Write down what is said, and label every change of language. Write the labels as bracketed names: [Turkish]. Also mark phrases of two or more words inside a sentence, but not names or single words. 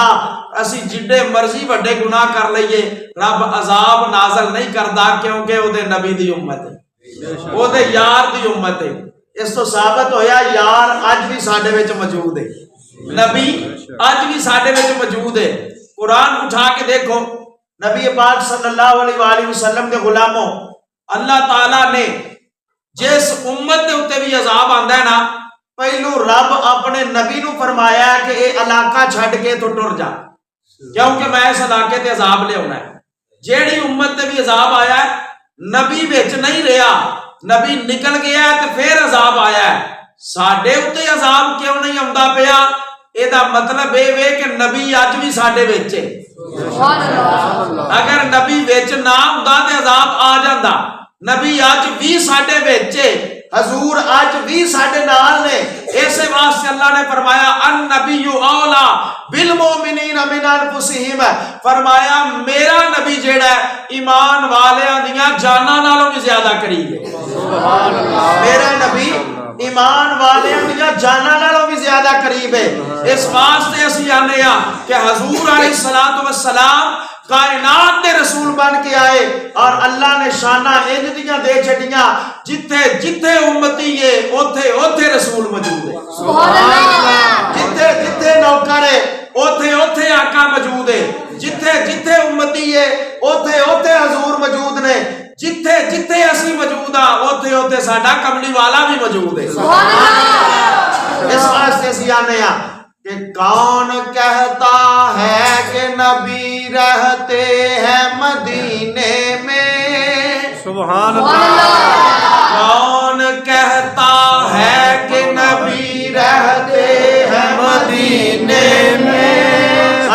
[Punjabi] اسی جڈے مرضی وڈے گناہ کر لئیے، رب عذاب نازل نہیں کردا، کیونکہ اودے نبی دی امت ہے، اودے یار دی امت ہے. اس تو ثابت ہویا یار اج بھی ساڈے وچ موجود ہے، نبی اج بھی ساڈے وچ موجود ہے. قرآن اٹھا کے دیکھو، نبی پاک [Arabic] صلى الله عليه وسلم [Punjabi] کے غلاموں، اللہ تعالیٰ نے جس امت کے اتے بھی عذاب آندا ہے نا، پہلو رب اپنے نبی نو فرمایا کہ یہ علاقہ چھڈ کے تو ٹر جا، کیونکہ میں اس علاقے تے عذاب لیاؤنا ہے. جیڑی امت تے بھی عذاب آیا ہے، نبی وچ نہیں رہا، نبی نکل گیا ہے تو پھر عذاب آیا ہے. ساڈے اتے عذاب کیوں نہیں آؤندا پیا؟ ایدا مطلب یہ وے کہ نبی اج بھی ساڈے وچ ہے. اگر نبی وچ نہ ہندا تے عذاب آ جاندا. نبی اج بھی ساڈے وچ ہے، حضور اج بھی ساڈے نال نے. اس واسطے اللہ نے فرمایا, [Arabic] النبي أولى بالمؤمنين من أنفسهم. [Punjabi] فرمایا میرا نبی جیڑا ایمان والیاں دیاں جاناں نالوں بھی زیادہ قریب ہے. [Arabic] سبحان الله. [Punjabi] میرا نبی ایمان والیاں دیاں جاناں نالوں بھی زیادہ قریب ہے. اس واسطے اسیں آنے آ کہ حضور [Arabic] عليه الصلاة والسلام [Punjabi] کائنات دے رسول بن کے آئے، اور اللہ نے شانہ انج دیاں دے چھڑیاں، جتھے جتھے امتی ہے اوتھے اوتھے رسول موجود ہے. [Arabic] سبحان الله. [Punjabi] جتھے جتھے نوکر ہے اوتھے اوتھے آقا موجود ہے. جتھے جتھے امتی ہے اوتھے اوتھے حضور موجود نے. جتھے جتھے اسی موجود آ اوتھے اوتھے ساڈا کملی والا بھی موجود ہے. [Arabic] سبحان الله. [Punjabi] اس واسطے اسیں آنے آ کہ [Urdu] کون کہتا ہے کہ نبی رہتے ہیں مدینے میں? [Arabic] سبحان الله. [Urdu] کون کہتا ہے کہ نبی رہتے ہیں مدینے میں?